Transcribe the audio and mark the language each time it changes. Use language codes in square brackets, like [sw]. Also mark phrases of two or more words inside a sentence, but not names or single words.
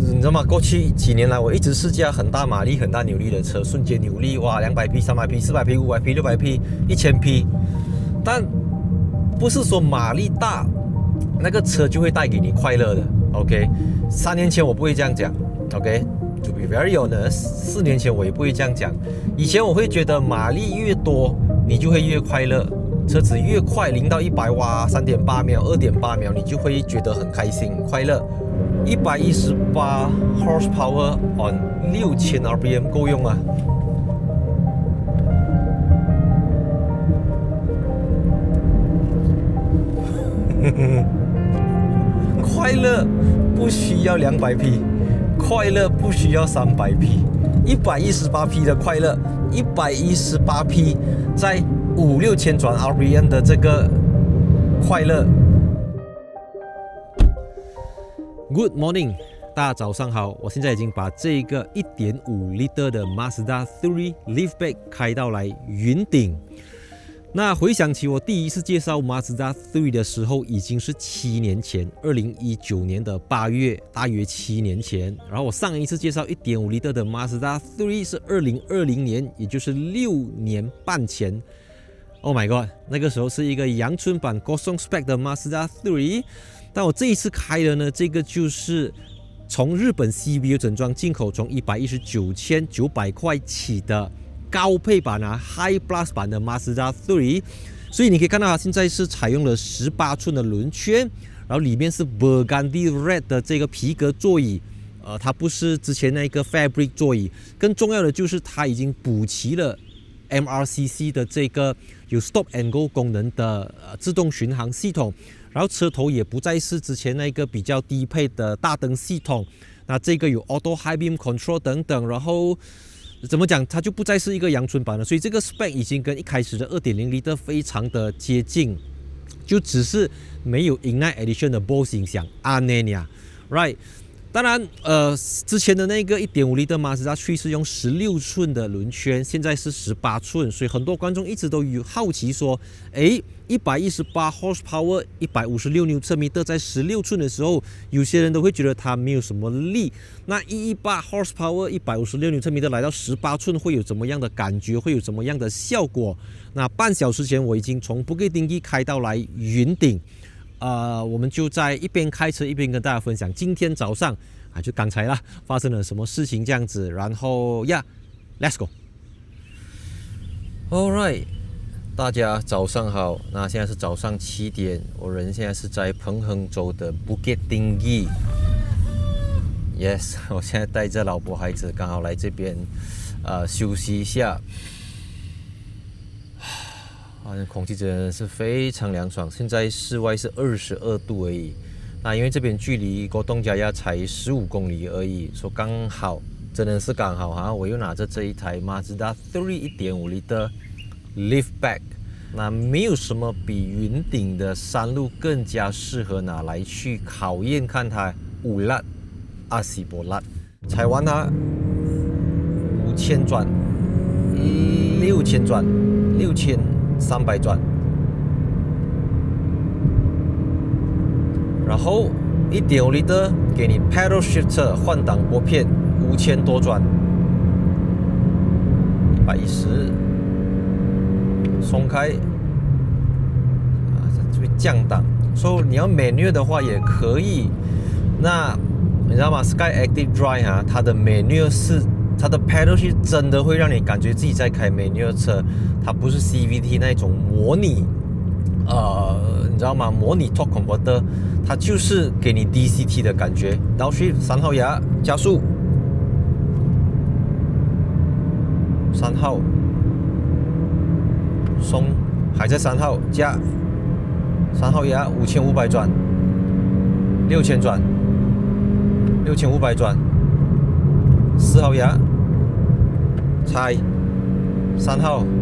[zh] 知道嗎？過去幾年來，我一直試駕很大馬力、很大扭力的車，瞬間扭力哇，200匹、300匹、400匹、500匹、600匹、1000匹，但不是說馬力大，那個車就會帶給你快樂的。OK，3年前我不會這樣講。OK， [en] to be very honest， [zh] 4 年前我也不會這樣講。以前我會覺得馬力越多，你就會越快樂。車子越快，0到100哇，3.8秒、2.8秒，你就會覺得很開心、快樂。 [en] 118 horsepower on 6000 RPM [zh] 夠用啊！快樂不需要200匹，快樂不需要300匹，118匹的快樂，118匹在5-6000轉 RPM 的這個快樂。 [en] Good morning， [zh] 大家早上好，我現在已經把這個 1.5 Liter 的 Mazda 3 Liftback 開到來雲頂。那回想起我第一次介紹 Mazda 3的時候，已經是7年前，2019年的8月，大約7年前。然後我上一次介紹 1.5 Liter 的 Mazda 3是2020年，也就是6年半前。 [en] Oh my god， [zh] 那個時候是一個陽春版 Gosong Spec 的 Mazda 3。但我這一次開的呢，這個就是從日本 CVO 整裝進口，從119,900塊起的高配版 High Plus 版的 Mazda 3。所以你可以看到它現在是採用了18寸的輪圈，然後裡面是 [en] Burgundy Red [zh] 的這個皮革座椅，它不是之前那個 Fabric 座椅。更重要的就是它已經補齊了 MRCC 的這個有 [en] Stop and Go [zh] 功能的自動巡航系統。然後車頭也不再是之前那個比較低配的大燈系統，那這個有 [en] Auto High Beam Control [zh] 等等，然後怎麼講，它就不再是一個陽春版了，所以這個 spec 已經跟一開始的 2.0 Liter 非常的接近，就只是沒有 Ignite Edition 的 Bose 音響 Anenia，right？當然，之前的那個 1.5 Liter Mazda 3是用16寸的輪圈，現在是18寸，所以很多觀眾一直都有好奇說，誒，118 horsepower 156 Nm 在16寸的時候，有些人都會覺得它沒有什麼力。那118 horsepower 156 Nm 來到18寸會有怎麼樣的感覺？會有怎麼樣的效果？那半小時前我已經從 Bukit Tinggi 開到來雲頂。我們就在一邊開車一邊跟大家分享今天早上就剛才啦發生了什麼事情這樣子，然後 [en] let's go。 [zh] Alright，大家早上好，那現在是早上7點，我人現在是在彭亨州的 Bukit Tinggi。 Yes，我現在帶着老婆孩子剛好來這邊休息一下。空氣真的是非常涼爽，現在室外是22度而已。那因為這邊距離 Gotong Jaya 才15公里而已，說剛好，真的是剛好哈。我又拿着這一台 Mazda 3 1.5 Liter Liftback， 那沒有什麼比雲頂的山路更加適合拿來去考驗看它 ulat asi bolat。踩完它5000轉、6000轉、6300轉，然後1.5 Liter 給你 [en] Paddle Shifter [zh] 換擋撥片5000多轉，110鬆開就會降檔。所以你要 manual 的話也可以。那你知道嗎 ？Sky Active Drive 它的 manual 是它的 [en] pedal shift [zh] 真的會讓你感覺自己在開 manual 車，它不是 CVT 那種模擬，你知道嗎？模擬 [en] torque converter， [zh] 它就是給你 DCT 的感覺。Downshift 3 號牙加速，3號鬆，還在3號加，3號牙5500轉，6000轉，6500轉。4號牙，踩3號